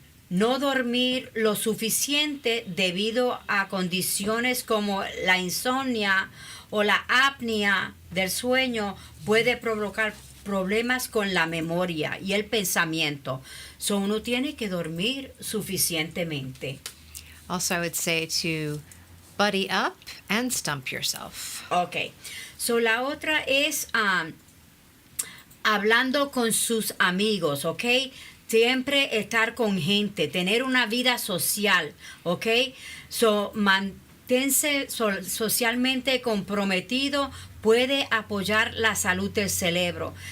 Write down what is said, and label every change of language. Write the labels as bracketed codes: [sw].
[es] No dormir lo suficiente debido a condiciones como la insomnia o la apnea del sueño puede provocar problemas con la memoria y el pensamiento. So uno tiene que dormir suficientemente. [en] Also, I would say to buddy up and stump yourself. Ok. [es] So la otra es hablando con sus amigos, ¿ok? Siempre estar con gente, tener una vida social, ¿ok? So, manténse socialmente comprometido, puede apoyar la salud del cerebro.